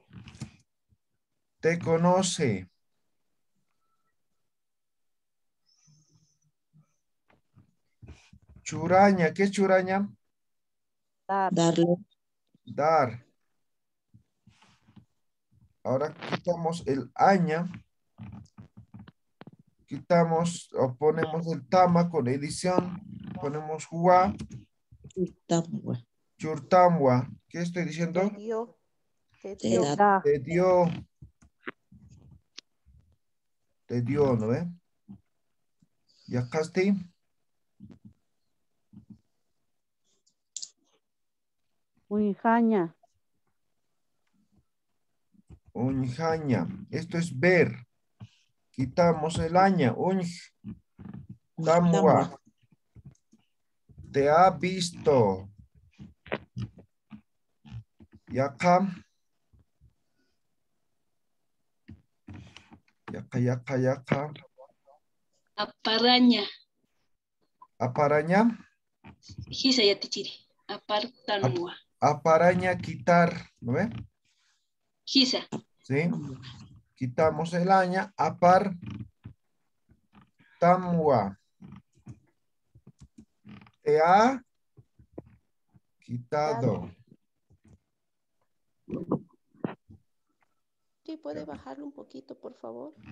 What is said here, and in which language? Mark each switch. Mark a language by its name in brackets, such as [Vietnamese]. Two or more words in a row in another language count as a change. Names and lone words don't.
[Spanish] Te conoce. Churaña. ¿Qué es churaña? Darle. Dar. Ahora quitamos el aña. Quitamos o ponemos el tama con edición. Ponemos wa. Churtamwa. Churtamwa. ¿Qué estoy Te diciendo? dio. Te Te dio. da. Te dio. Te dio, ¿no ve? ¿Ya casti? Uijaña. Unjaña. Esto es ver. Quitamos el aña. Tamwa. Te ha visto. Y acá. Y acá. Aparaña. Aparaña. [Aymara] Hisa yatichiri. Apartanwa. [Spanish] Aparaña, quitar. ¿No ve? Hisa. ¿Sí? Quitamos el aña. Apar. Tamwa. Te ha quitado. Sí, puede bajarlo un poquito, por favor.